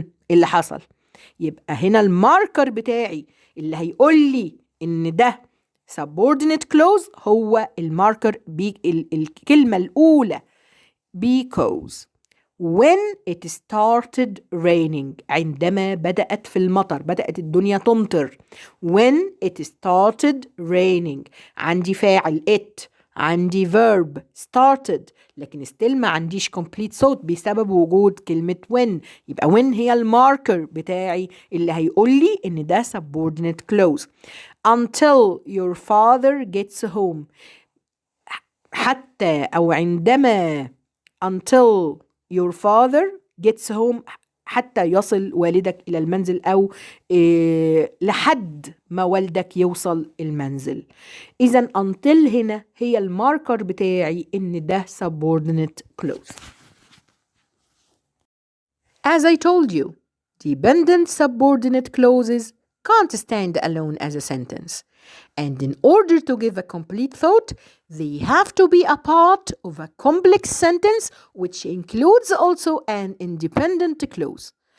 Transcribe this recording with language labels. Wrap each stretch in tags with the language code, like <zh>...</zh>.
<ar>اللي حصل يبقى هنا الماركر بتاعي اللي هيقول لي إن ده subordinate clause هو الماركر الكلمة الأولى because.</ar> <en>When it started raining،</en> <ar>عندما بدأت في المطر، بدأت الدنيا تمطر.</ar> <en>When it started raining،</en> <ar>عندي فاعل it، عندي verb started، لكن still ما عنديش complete صوت بسبب وجود كلمة when. يبقى when هي الماركر بتاعي اللي هيقول لي إن ده subordinate clause.</ar> <en>Until your father gets home،</en> <ar>حتى أو عندما</ar> <en>until your father gets home،</en> <ar>حتى يصل والدك إلى المنزل أو لحد ما والدك يوصل المنزل. إذن until هنا هي الماركر بتاعي إن ده subordinate clause.</ar> <en>As I told you, dependent subordinate clauses can't stand alone as a sentence. And in order to give a complete thought, they have to be a part of a complex sentence which includes also an independent clause.</en>